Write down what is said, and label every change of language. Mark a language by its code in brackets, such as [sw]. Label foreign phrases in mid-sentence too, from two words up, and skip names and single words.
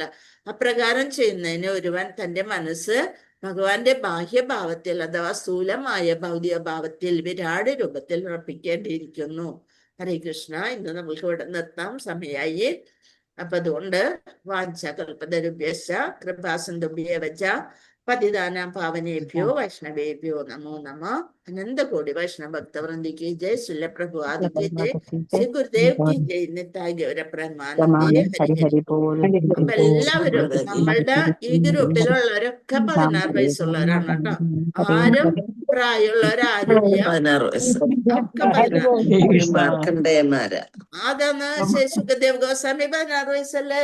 [ml] അപ്രകാരം ചെയ്യുന്നതിന് ഒരുവൻ തന്റെ മനസ്സ് ഭഗവാന്റെ ബാഹ്യഭാവത്തിൽ അഥവാ സ്ഥൂലമായ ഭൗതിക ഭാവത്തിൽ വിരാട് രൂപത്തിൽ ഉറപ്പിക്കേണ്ടിയിരിക്കുന്നു. [sa] ഹരേ കൃഷ്ണ. [ml] ഇന്ന് നമ്മൾക്ക് ഇവിടെ നിർത്താം, സമയായി. അപ്പൊ അതുകൊണ്ട് [sa] വാഞ്ചകൽപതരുഭ്യശ്ച കൃപാസിന്ധുഭ്യേവച പതിതാനാം പാവനേഭ്യോ വൈഷ്ണവേഭ്യോ നമോ നമഃ. [hi] अनन्तकोटि वैष्णव भक्तवृन्द की जय, श्रील प्रभुपाद की जय, श्री गुरुदेव की जय, निताय ഗൗരപ്രമാനന്ദേ. [ml] അപ്പൊ എല്ലാവരും നമ്മളുടെ ഈ ഗ്രൂപ്പിലുള്ളവരൊക്കെ 16 വയസ്സുള്ളവരാണ് കേട്ടോ. ആരും പ്രായമുള്ളവരാരുമില്ല. 16 വയസ്സ് ഒക്കെ 16. മാർക്കണ്ടേയന്മാരാ. അതാണ് സുഖദേവ് ഗോസ്വാമി 16 വയസ്സല്ലേ.